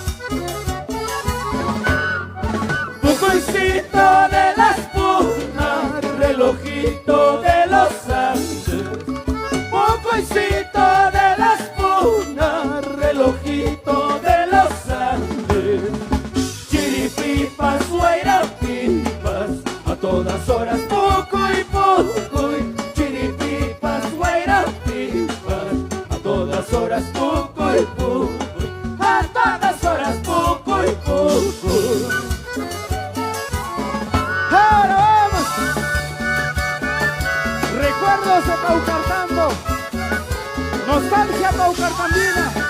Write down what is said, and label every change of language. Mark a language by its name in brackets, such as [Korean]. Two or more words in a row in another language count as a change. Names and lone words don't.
[Spanish] Bucoicito de las punas, relojito de los Andes. Bucoicito de las punas, relojito de los Andes. [Quechua] Chiripipas, guairapipas, [Spanish] a todas horas [Quechua] pucuy, pucuy. Chiripipas, guairapipas, [Spanish] a todas horas [Quechua] pucuy, pucuy. [Spanish] A todas horas [Quechua] pucuy, pucuy. [Spanish] ¡Ahora vamos! Recuerdos de Paucartambo. Nostalgia paucartambina.